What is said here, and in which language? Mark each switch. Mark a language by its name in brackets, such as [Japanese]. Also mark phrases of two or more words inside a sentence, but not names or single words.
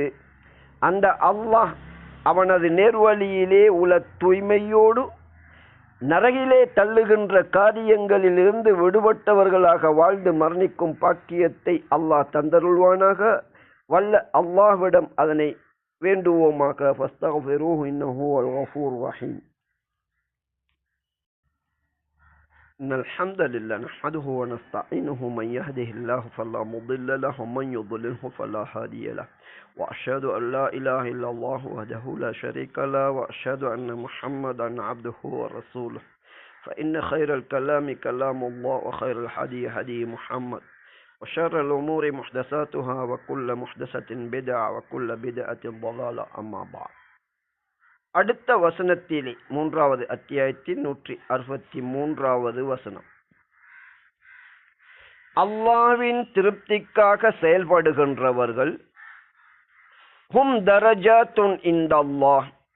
[Tamil] அந்த அல்லாஹ் அவனது நேர்வழியிலே உள்ள தூய்மையோடு நரகிலே தள்ளுகின்ற காரியங்களில் இருந்து விடுபட்டவர்களாக வாழ்ந்து மரணிக்கும் பாக்கியத்தை அல்லாஹ் தந்தருள்வானாக. வல்ல அல்லாஹ்விடம் அதனை வேண்டுவோமாக. [Arabic] فاستغفروه إنه هو الغفور الرحيم. إن الحمد لله نحمده ونستعينه من يهده الله فلا مضل له ومن يضلله فلا هادي له وأشهد أن لا إله إلا الله وحده لا شريك له وأشهد أن محمدا عبده ورسوله فإن خير الكلام كلام الله وخير الهدي هدي محمد وشر الأمور محدثاتها وكل محدثة بدعة وكل بدعة ضلالة أما بعد. [Tamil] அடுத்த வசனத்திலே 3வது அத்தியாயத்தின் 163வது வசனம். அல்லாஹ்வின் திருப்திக்காக செயல்படுகின்றவர்கள் [Arabic] هم درجات عند الله.